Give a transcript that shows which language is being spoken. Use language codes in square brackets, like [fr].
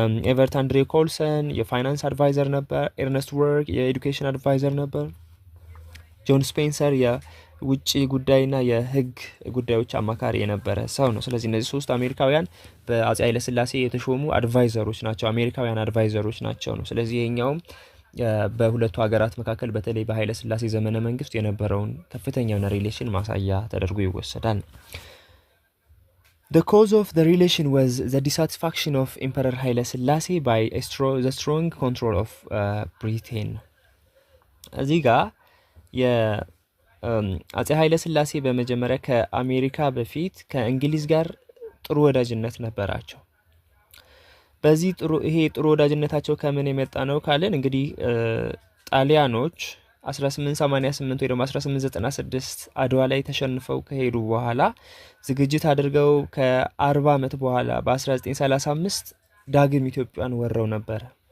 [am] ኤቨርት አንድሬ ኮልሰን የፋይናንስ አድቫይዘር ነበር፣ ኤርነስት ወርክ የኤዱኬሽን አድቫይዘር ነበር፣ ጆን ስፔንሰር የውጭ ጉዳይና የህግ ጉዳዮች አማካሪ የነበረ ሰው ነው። ስለዚህ እነዚህ 3 አሜሪካውያን በአጼ ኃይለ ሥላሴ የተሾሙ አድቫይዘሮች ናቸው፣ አሜሪካውያን አድቫይዘሮች ናቸው ነው። ስለዚህ ይሄኛውም በሁለቱ ሀገራት መካከል በተለይ በኃይለ ሥላሴ ዘመነ መንግስት የነበረውን ከፍተኛ ሪሌሽን ማሳያ ተደርጎ ይወሰዳል። [en] The cause of the relation was the dissatisfaction of Emperor Haile Selassie by the strong control of Britain. [am] እዚህ ጋር የአፄ ኃይለ ሥላሴ በመጀመሪያ ከአሜሪካ በፊት ከእንግሊዝ ጋር ጥሩ ወዳጅነት ነበራቸው። በዚህ ጥሩ ወዳጅነታቸው ከምን የመጣ ነው ካለን እንግዲህ ጣሊያኖች 1888 ወይ ደግሞ 1896 አድዋ ላይ ተሸንፈው ከሄዱ በኋላ ዝግጅት አድርገው ከ40 ዓመት በኋላ በ1935 ዳግም ኢትዮጵያን ወረው ነበር።